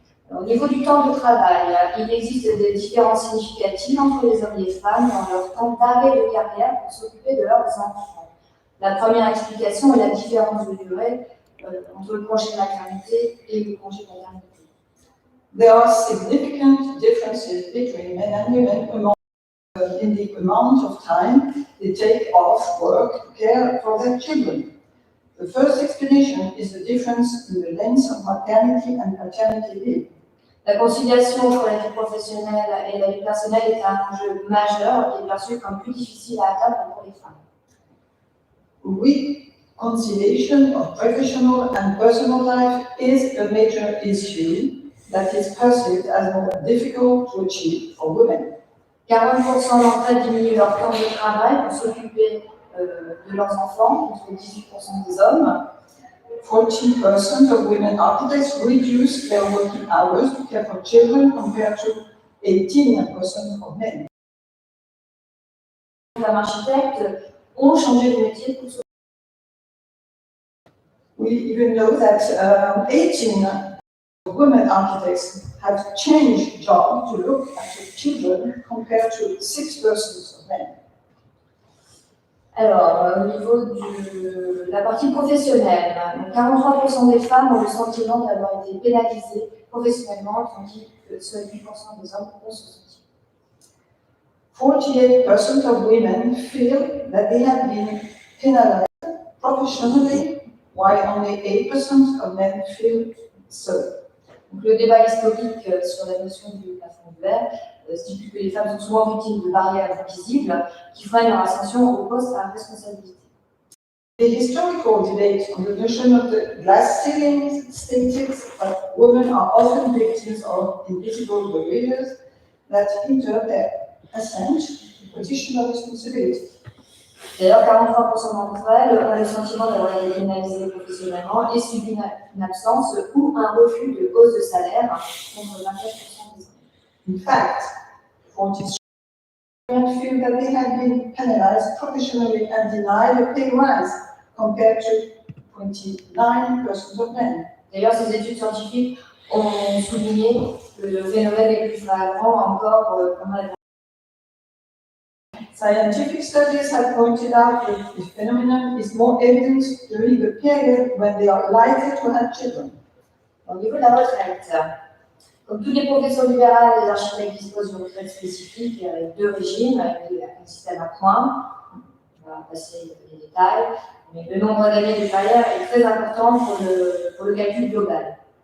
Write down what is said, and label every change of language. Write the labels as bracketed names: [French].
[French] Au niveau du temps de travail, il existe des différences significatives entre les hommes et les femmes dans leur temps d'arrêt de carrière pour s'occuper de leurs enfants. La première explication est la différence de durée entre le congé de maternité et le congé de paternité. [English] There are significant differences between men and women in the amount of time they take off work to care for their children. The first explanation is the difference in the length of maternity and paternity leave. [French] La conciliation entre la vie professionnelle et la vie personnelle est un enjeu majeur qui est perçu comme plus difficile à atteindre pour les femmes. [English] Reconciliation of professional and personal life is a major issue that is perceived as more difficult to achieve for women. [French] 40% d'entre elles diminuent leur temps de travail pour s'occuper de leurs enfants, contre 18% des hommes. [English] 40% of women architects reduce their working hours to care for children compared to 18% of men. [French] Les femmes architectes ont changé de métier pour s'occuper. [English] We even know that 18 women architects have changed jobs to look after children compared to 6% of men. [French] Alors, au niveau de la partie professionnelle, 43% des femmes ont le sentiment d'avoir été pénalisées professionnellement, tandis que seuls 8% des hommes ont ce sentiment. [English] 48% of women feel that they have been penalized professionally, while only 8% of men feel so. [French] Donc, le débat historique sur la notion du plafond de verre stipule que les femmes sont souvent victimes de barrières invisibles qui freinent leur ascension au poste à responsabilité. [English] The historical debate on the notion of the glass ceiling stated that women are often victims of invisible barriers that hinder their ascent to position of responsibility. [French] D'ailleurs, 43% d'entre elles ont le sentiment d'avoir été pénalisées professionnellement et subi une absence ou un refus de hausse de salaire, contre 24% des hommes. [English] In fact, 43% feel that they have been penalized professionally and denied a pay rise, compared to 29% of men. [French] D'ailleurs, ces études scientifiques ont souligné que le phénomène est plus flagrant encore pendant la [English] Scientific studies have pointed out that the phenomenon is more evident during the period when they are likely to have children. [French] Au niveau de la retraite, comme toutes les professions libérales, les architectes disposent d'une retraite spécifique avec deux régimes, avec un système à points. On va passer les détails, mais le nombre d'années de carrière est très important pour le calcul global.